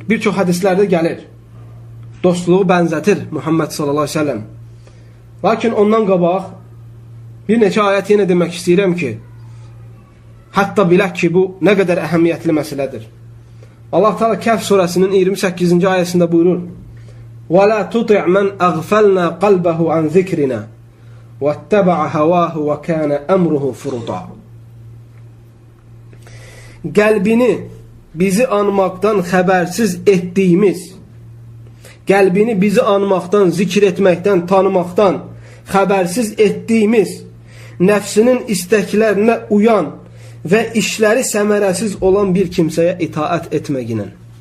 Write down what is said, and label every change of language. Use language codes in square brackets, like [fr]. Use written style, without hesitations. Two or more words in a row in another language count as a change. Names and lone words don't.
[az] Bir çox hədislərdə gəlir. Dostluğu bənzətir Muhammed [ar] صلى الله عليه وسلم. [az] Lakin ondan qabaq bir neçə ayət yenə demək istəyirəm ki, hətta bilək ki, bu nə qədər əhəmiyyətli məsələdir. Allah Teala Kəhf surəsinin 28-ci ayəsində buyurur: [ar] وَلَا تُطِعْ مَنْ أَغْفَلْنَا قَلْبَهُ عَنْ ذِكْرِنَا وَاتَّبَعَ هَوَاهُ وَكَانَ أَمْرُهُ فُرُطًا. [az] Qəlbini bizi anmaqdan xəbərsiz etdiyimiz, qəlbini bizi anmaqdan, zikr etməkdən, tanımaqdan xəbərsiz etdiyimiz, nəfsinin istəklərinə uyan və işləri səmərəsiz olan bir kimsəyə itaət etməklə.